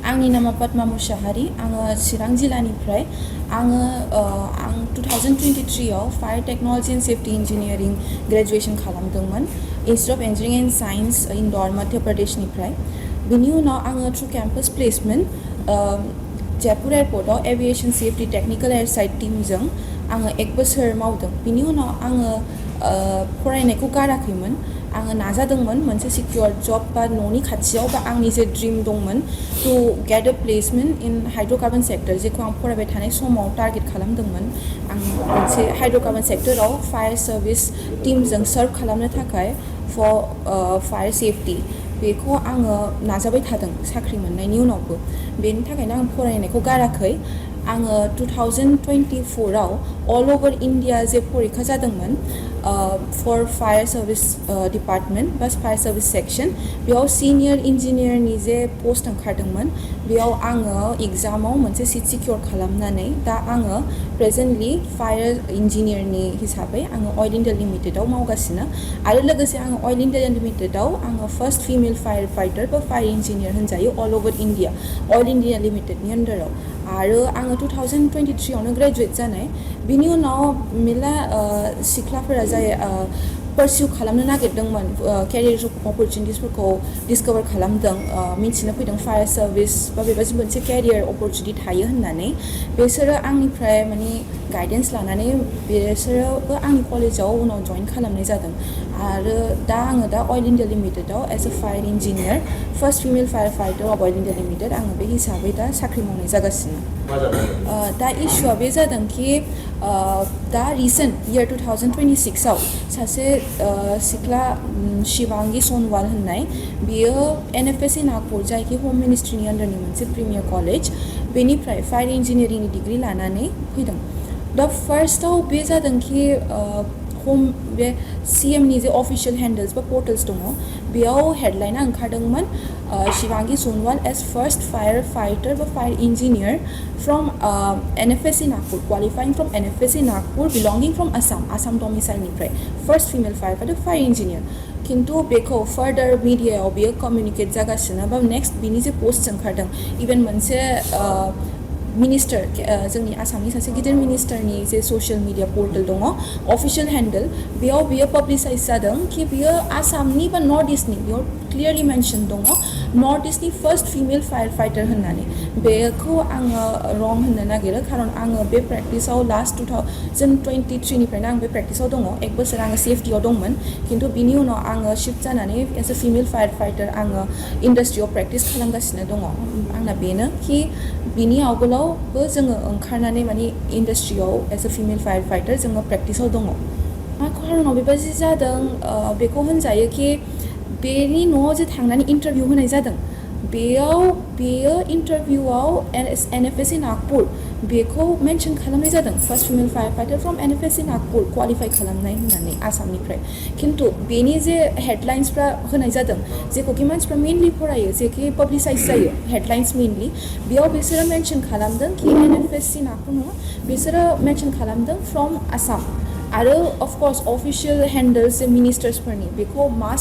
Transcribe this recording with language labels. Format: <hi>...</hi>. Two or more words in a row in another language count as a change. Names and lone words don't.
<brx>आंनि नामा पद्मा मुसाहारि आङो चिरां जिल्लानिफ्राय आं 2023 आव</brx> <en>fire technology and safety engineering graduation</en> <brx>खालामदोंमोन इंस्टीट्यूट ऑफ इंजीनियरिंग एंड साइंस इंदौर मध्य प्रदेशनिफ्राय बिनि उनाव आङो</brx> <en>through campus placement</en> <brx>जयपुर एयरपोर्टआव</brx> <en>aviation safety technical air side</en> <brx>टीमजों आङो 1 बोसोर मावदों बिनि उनाव आङो फरायनायखौ गाराखैमोन आङो नाजादोंमोन मोनसे</brx> <en>secure job</en> <brx>बा न'नि खाथियाव बा आंनि जे ड्रीम दंमोन</brx> <en>to get a placement in hydrocarbon sector</en> <brx>जेखौ आं फरायबाय थानाय समाव टारगेट खालामदोंमोन आं मोनसे हाइड्रोकार्बन सेक्टराव</brx> <en>fire service</en> <brx>टीमजों सर्व खालामनो थाखाय</brx> <en>for fire safety</en> <brx>बेखौ आङो नाजाबाय थादों साख्रि मोननायनि उनावबो बेनि थाखायनो आं फरायनायखौ गाराखै आङो 2024 आव</brx> <en>all over India</en> <brx>जे परीक्षा जादोंमोन</brx> <en>for fire service department</en> <brx>बस</brx> <en>fire service section</en> <brx>बेयाव सीनियर इंजीनियरनि जे पोस्ट ओंखारदोंमोन बेयाव आङो एग्जामाव मोनसे</brx> <en>seat secure</en> <brx>खालामनानै दा आङो प्रेजेंटली फायर इंजीनियरनि हिसाबै आङो ऑयल इंडिया लिमिटेडआव मावगासिनो आरो लोगोसे आङो ऑयल इंडिया लिमिटेडआव आङो</brx> <en>first female fire fighter</en> <brx>बा</brx> <en>fire engineer</en> <brx>होनजायो</brx> <en>all over India</en> <brx>ऑयल इंडिया लिमिटेडनि अंडराव आरो आङो 2023 आवनो ग्रेजुएट जानाय बिनि उनाव मेला सिख्लाफोरा जाय परसिउ खालामनो नागिरदोंमोन कैरियर अपरचुनिटिसफोरखौ डिस्कवर खालामदों मिथिनो फैदों</brx> <en>fire service</en> <brx>बा बेबायदि मोनसे</brx> <en>career opportunity</en> <brx>थायो होननानै बिसोरो आंनिफ्राय माने गाइडेन्स लानानै बिसोरो आंनि कलेजाव उनाव जइन खालामनाय जादों आरो दा आङो दा ऑयल इंडिया लिमिटेडआव</brx> <en>as a fire engineer first female fire fighter of Oil India Limited</en> <brx>आङो बे हिसाबै दा साख्रि मावनाय जागासिनो दा इशुआ बे जादों कि दा</brx> <en>recent year</en> <brx>2026 आव सासे सिख्ला शिवांगी सोनवाल होननाय बियो एनएफएससी नागपुर जायखि होम मिनिस्ट्रीनि अंडरनि मोनसे</brx> <en>premier college</en> <brx>बेनिफ्राय फायर इंजीनियरिंनि डिग्री लानानै फैदों दा फार्स्टआव बे जादों कि होम बे सीएमनि जे</brx> <en>official handles</en> <brx>बा पोर्टल्स दङ बेयाव हेडलाइना ओंखारदोंमोन शिवांगी सोनवाल</brx> <en>as first fire fighter</en> <brx>बा</brx> <en>fire engineer from NFSC Nagpur qualifying from NFSC Nagpur belonging from Assam</en> <brx>डोमिसाइलनिफ्राय</brx> <en>first female fire fighter fire engineer</en> <brx>किन्तु बेखौ फार्दार मिडियायाव बेयो कम्युनिकेट जागासिनो बा नेक्स्ट बिनि जे पोस्ट ओंखारदों इभेन मोनसे मिनिस्टर जोंनि आसामनि सासे गिदिर मिनिस्टारनि जे</brx> <en>social media portal</en> <brx>दङ</brx> <en>official handle</en> <brx>बेयाव बियो पब्लिसाइज जादों कि बियो आसामनि बा नर्थ ईस्टनि बेयाव क्लियरलि मेंशन दङ नर्थ ईस्टनि</brx> <en>first female fire fighter</en> <brx>होननानै बेखौ आङो रं होननो नागिरो खारन आङो बे प्रेक्टिसाव लास्ट 2023 निफ्रायनो आं बे प्रेक्टिसाव दङ 1 बोसोर आङो सेफ्टियाव दंमोन किन्तु बिनि उनाव आङो शिफ्ट जानानै</brx> <en>as a female fire fighter</en> <brx>आङो इन्डास्ट्रियाव प्रेक्टिस खालामगासिनो दङ आंना बेनो कि बिनि आवगोलावबो जोङो ओंखारनानै माने इन्डास्ट्रियाव</brx> <en>as a female fire fighter</en> <brx>जोङो प्रेक्टिसाव दङ मा खारनाव बेबायदि जादों बेखौ होनजायो कि बेनि न'आव जे थांनानै इन्टारभिउ होनाय जादों बेयो इन्टारभिउआव एनएफएससी नागपुर बेखौ मेंशन खालामनाय जादों</brx> <en>first female fire fighter from NFSC Nagpur qualify</en> <brx>खालामनाय होननानै आसामनिफ्राय किन्तु बेनि जे हेडलाइन्सफ्रा होनाय जादों जेखौ कि मानसिफ्रा मेनलि फरायो जेखि पब्लिसाइज जायो हेडलाइन्स मेनलि बेयाव बिसोरो मेंशन खालामदों कि एनएफएससी नागपुर नङा बिसोरो मेंशन खालामदों</brx> <en>from Assam</en> <brx>आरो</brx> <en>of course official handles</en> <brx>जे मिनिस्टार्सफोरनि बेखौ मास</brx>